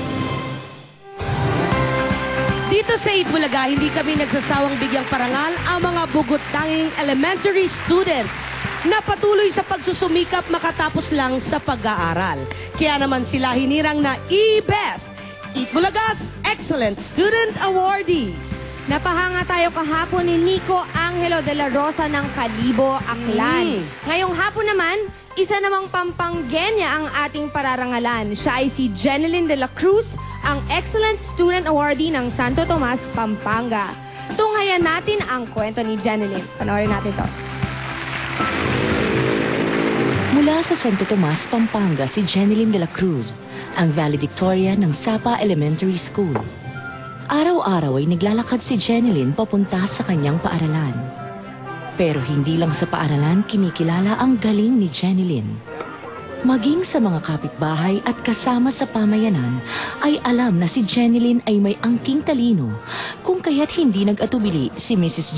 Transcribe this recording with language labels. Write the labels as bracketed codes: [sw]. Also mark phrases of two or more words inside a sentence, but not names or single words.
[tl] Dito sa Eat Bulaga, hindi kami nagsasawang bigyang parangal ang mga bugot-tanging [en] elementary students [tl] na patuloy sa pagsusumikap makatapos lang sa pag-aaral. Kaya naman sila hinirang na E-Best, Eat Bulaga's [en] Excellent Student Awardees. [tl] Napahanga tayo kahapon ni Nico Angelo de la Rosa ng Kalibo, Aklan. Ngayong hapon naman, isa namang Pampangenya ang ating pararangalan. Siya ay si Jeneline de la Cruz, ang [en] Excellent Student Awardee [tl] ng Santo Tomas, Pampanga. Tunghayan natin ang kwento ni Jeneline. Panoorin natin to. Mula sa Santo Tomas, Pampanga, si Jeneline de la Cruz, ang valedictorian ng Sapa Elementary School. Araw-araw ay naglalakad si Jeneline papunta sa kanyang paaralan. Pero hindi lang sa paaralan kinikilala ang galing ni Jeneline. Maging sa mga kapitbahay at kasama sa pamayanan ay alam na si Jeneline ay may angking talino, kung kaya't hindi nag-atubili si Mrs.